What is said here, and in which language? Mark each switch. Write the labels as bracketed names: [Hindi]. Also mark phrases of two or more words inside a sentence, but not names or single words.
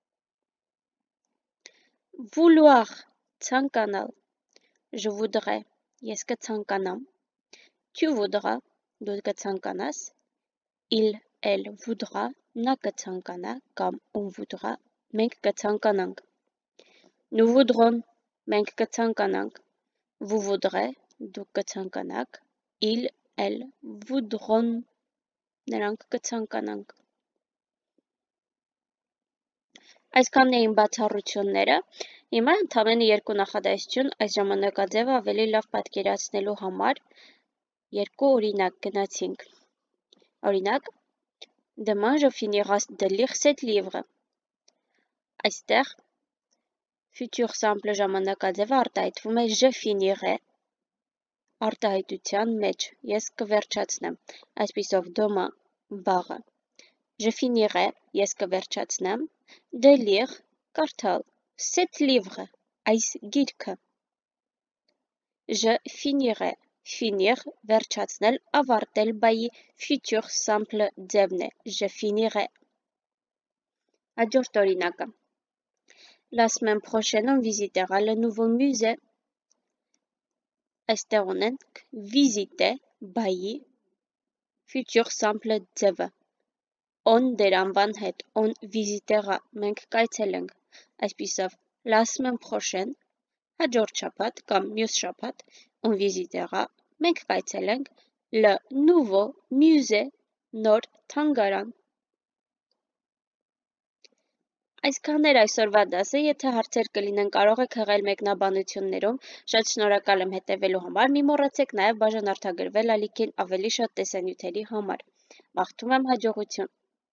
[French] vouloir, ցանկանալ, je voudrais, [Armenian] ես կցանկանամ, [French] tu voudras, [Armenian] դու կցանկանաս, [French] il, elle voudra, [Armenian] նա կցանկանա, կամ [French] on voudra, [Armenian] մենք կցանկանանք, [French] nous voudrons, [Armenian] մենք կցանկանանք, [French] vous voudrez, [Armenian] դուք կցանկանաք, [French] il, elle voudront, [Armenian] նրանք կցանկանանք, այսքանն էին բացառությունները, հիմա ընդամենը երկու նախադասություն այս ժամանակաձևը ավելի լավ պատկերացնելու համար երկու օրինակ գնացինք, օրինակ, [French] demain je finirai de lire cet livre, այստեղ futur simple [Armenian] ժամանակաձևը արտահայտվում է [French] je finirai, [Armenian] արտահայտության մեջ, ես կվերջացնեմ, այսպիսով demain բաղը, [French] je finirai, [Armenian] ես կվերջացնեմ, [French] de lire, կարդալ, cet livre, [Armenian] այս գիրքը, [French] je finirai, finir, [Armenian] վերջացնել, ավարտել բայի [French] futur simple [Armenian] ձևն է, [French] je finirai, [Armenian] հաջորդ օրինակը, [French] la semaine prochaine on visitera le nouveau musée, [Armenian] այստեղ ունենք visiter, բայի [French] futur simple [Armenian] ձևը, on դերանվան հետ, [French] on visitera, [Armenian] մենք կայցելենք, այսպիսով, [French] la semaine prochaine, [Armenian] հաջորդ շաբաթ կամ մյուս շաբաթ, [French] on visitera, [Armenian] մենք կայցելենք, [French] le nouveau musée, [Armenian] նոր թանգարան, այսքան էր այսօրվա դասը, եթե հարցեր կլինեն կարող եք հղել մեկնաբանություններում, շատ շնորհակալ եմ հետևելու համար, մի մոռացեք նաև բաժանորդագրվել ալիքին ավելի շատ տեսանյութերի համար, մաղթում եմ հաջողություն։